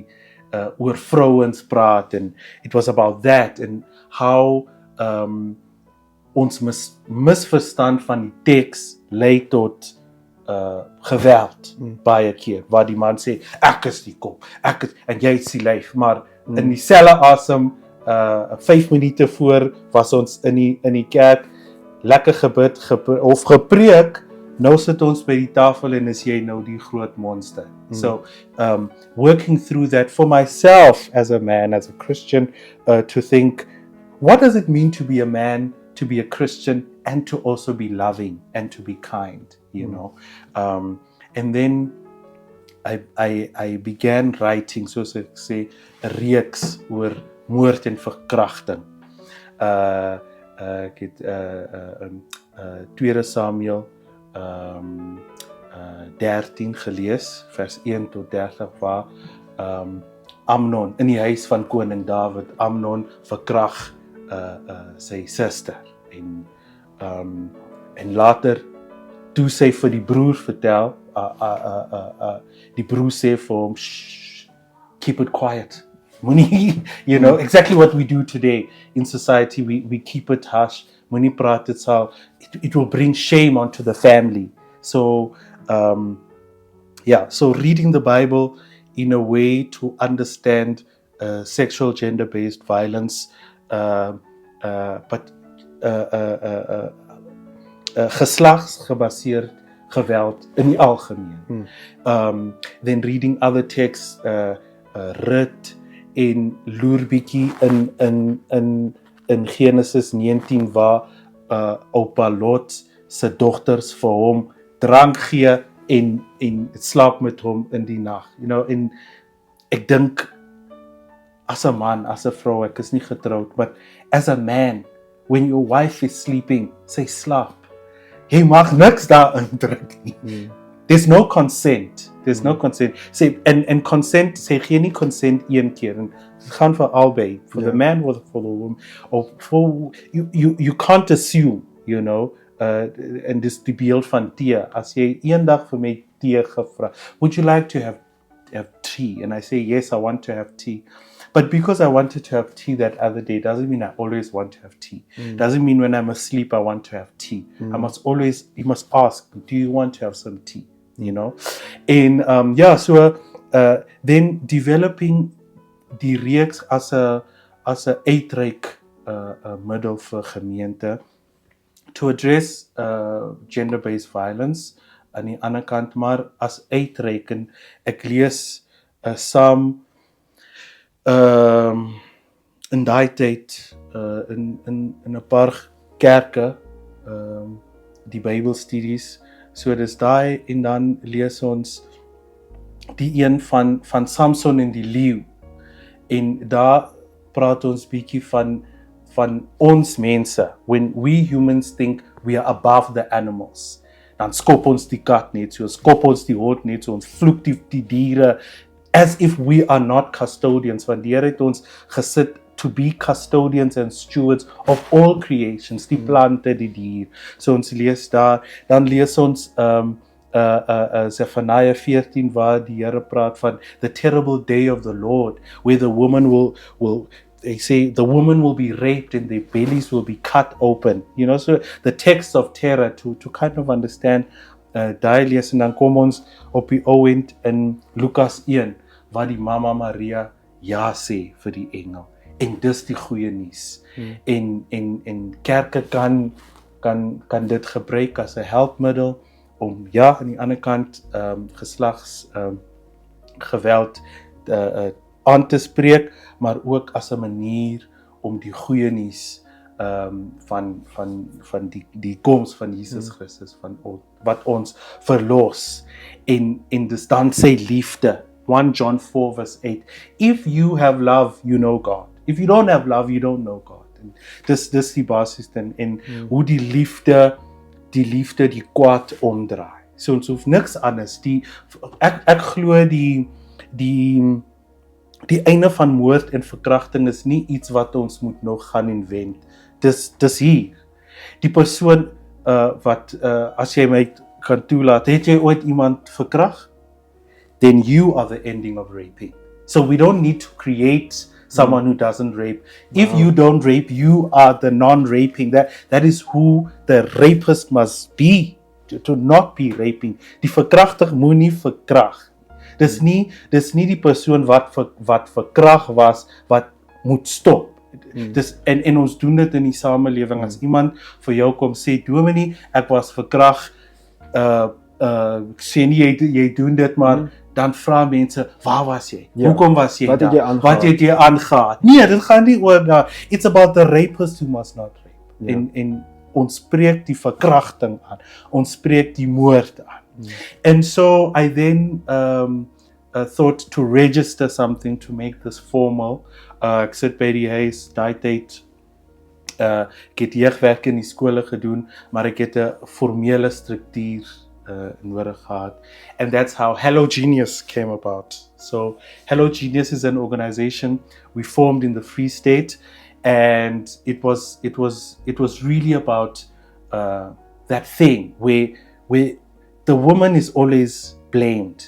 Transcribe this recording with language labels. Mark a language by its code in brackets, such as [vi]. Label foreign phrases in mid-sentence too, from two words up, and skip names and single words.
[af] oor vrouens praat, [en] and it was about that and how [af] ons misverstand van die teks lei tot geweld baie keer, waar die man sê ek is die kop, ek is, en jy is die lyf, maar in dieselfde asem 5 minute voor was ons in die kerk lekker gebid of gepreek. Nou sit ons by die tafel en is jy nou die groot monster. [en] So working through that for myself as a man, as a Christian, to think, what does it mean to be a man, to be a Christian, and to also be loving and to be kind, you know? And then I began writing, [af] soos ek sê, 'n reeks oor moord en verkrachting. Ek het 2 Samuel 13 gelees, vers 1 tot 30, waar Amnon in die huis van koning Dawid, Amnon verkrag sy suster, en later toe sy vir die broer vertel, die broer sê vir hom, [en] shh, keep it quiet. Moenie, you know, exactly what we do today in society, we keep it hush. [af] Moenie praat, [en] it will bring shame onto the family. So, so reading the Bible in a way to understand sexual gender-based violence, but [af] geslagsgebaseerd geweld in die algemeen. [en] Then reading other texts, [af] Rut en loer bietjie in Genesis 19 waar oupa Lot se dogters vir hom drank gee en slaap met hom in die nag. [en] You know, [af] en ek dink as 'n man, as 'n vrou, ek is nie getroud, [en] but as a man, when your wife is sleeping, [af] sy slaap, jy mag niks daarin drink nie. [en] There's no consent. There's no consent. [af] Sê en consent, sê gee nie consent een keer, en dit gaan vir albei, [en] for the man or for the woman, or for you can't assume, you know, [af] en dis die beeld van tee. As jy eendag vir my tee gevra, [en] would you like to have tea? And I say yes, I want to have tea. But because I wanted to have tea that other day doesn't mean I always want to have tea. Doesn't mean when I'm asleep I want to have tea. You must ask, do you want to have some tea? You know? And then developing [af] die reeks as 'n uitreik middel vir gemeente [en] to address gender-based violence [af] aan die ander kant, maar as uitreik, en ek lees Psalm in daai tyd in 'n paar kerke die Bybelstudies, so dis daai, en dan lees ons die een van Samson en die leeu, en daar praat ons bietjie van ons mense, [en] when we humans think we are above the animals, [af] dan skop ons die kat net so, skop ons die hond net so, ons vloek die diere, [en] as if we are not custodians, [af] want die Here het ons gesit [en] to be custodians and stewards of all creations, [af] die plante, die dier. So ons lees daar, dan lees ons Zephaniah 14 waar die Here praat van [en] the terrible day of the Lord, where the woman they say the woman will be raped and their bellies will be cut open. You know, so the text of terror to kind of understand [af] daai lees, en dan kom ons op die ouend in Lukas 1 waar die Mama Maria ja sê vir die engel, en dis die goeie nuus. En kerke kan dit gebruik as 'n helpmiddel om aan die ander kant geslags geweld aan te spreek, maar ook as 'n manier om die goeie nuus van die koms van Jesus Christus, van wat ons verlos, en dis dan sy liefde. [en] 1 John 4 verse 8, if you have love, you know God. If you don't have love, you don't know God. [af] En dis die basis dan en hoe die liefde die kwaad omdraai. So ons hoef niks anders. Ek glo die einde van moord en verkrachting is nie iets wat ons moet nog gaan invent. Dis hier. Die persoon wat as jy my kan toelaat, het jy ooit iemand verkragt? [en] Then you are the ending of raping. So we don't need to create someone who doesn't rape. If you don't rape, you are the non-raping. That is who the rapist must be to not be raping. [af] Die verkragter moenie verkrag. Dis nie die persoon wat verkrag was wat moet stop. En ons doen dit in die samelewing. As iemand vir jou kom sê, Dominee, ek was verkrag, ek sê nie jy doen dit, maar dan vra mense, waar was jy? Hoekom was jy daar? Wat het jy aangehad? Nee, dit gaan nie oor daar. [en] It's about the rapist who must not rape. [af] En ons spreek die verkrachting aan. Ons spreek die moord aan. [en] And so I then thought to register something to make this formal. [af] Ek sit by die huis, daai tyd ek het jeugwerk in die skole gedoen, maar ek het 'n formele struktuur nodig gehad. [en] And that's how Hello Genius came about. So Hello Genius is an organization we formed in the Free State, and it was really about that thing where the woman is always blamed.